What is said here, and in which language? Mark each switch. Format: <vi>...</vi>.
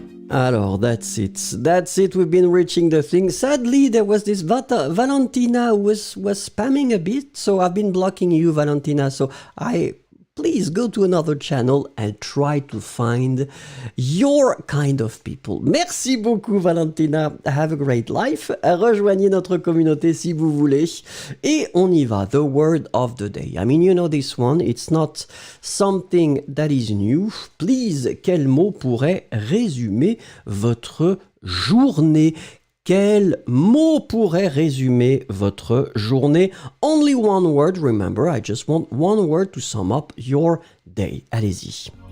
<en>Alors, that's it. We've been reaching the thing. Sadly, there was this Valentina who was spamming a bit, so I've been blocking you, Valentina. So please go to another channel and try to find your kind of people.</en> <fr>Merci beaucoup,</fr> <en>Valentina. Have a great life.</en> <fr>Rejoignez notre communauté si vous voulez. Et on y va.</fr> <en>The word of the day. I mean, you know this one. It's not something that is new.</en> <fr>Please, quel mot pourrait résumer votre journée? Quel mot pourrait résumer votre journée?</fr> <en>Only one word, remember, I just want one word to sum up your day.</en> <fr>Allez-y.</fr>